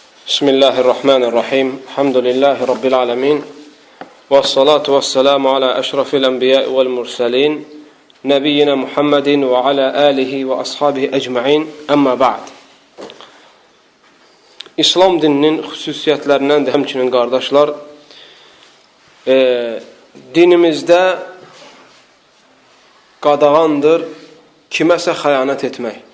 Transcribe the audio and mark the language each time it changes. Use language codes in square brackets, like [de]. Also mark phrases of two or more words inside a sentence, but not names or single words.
[ar] بسم الله الرحمن الرحيم. الحمد لله رب العالمين. والصلاة والسلام على أشرف الأنبياء والمرسلين. نبينا محمد وعلى آله وأصحابه أجمعين. أما بعد. [az] İslam dininin xüsusiyyətlərindən də həmçinin qardaşlar, dinimizdə qadağandır kiməsə xəyanət etmək.